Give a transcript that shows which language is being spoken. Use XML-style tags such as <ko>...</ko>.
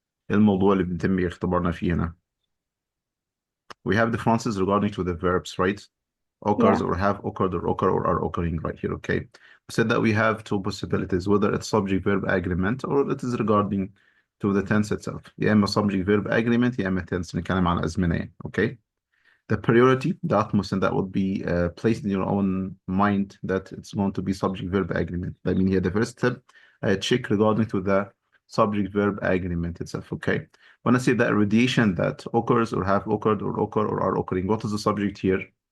<ar>إيه الموضوع اللي بنتم اختبارنا فيه هنا.</ar> <en>We have differences regarding to the verbs, right? Occurs Yeah, or have occurred or occur or are occurring right here, okay? We said that we have two possibilities, whether it's subject-verb agreement or it is regarding to the tense itself.</en> <ar>يا إما subject-verb agreement يا إما tense نتكلم عن الأزمنة يعني, okay?</ar> <en>The priority, the utmost, and that would be placed in your own mind that it's going to be subject-verb agreement. I mean here the first step, check regarding to the subject-verb agreement itself, okay? When I say that radiation that occurs or have occurred or occur or are occurring, what is the subject here?</en>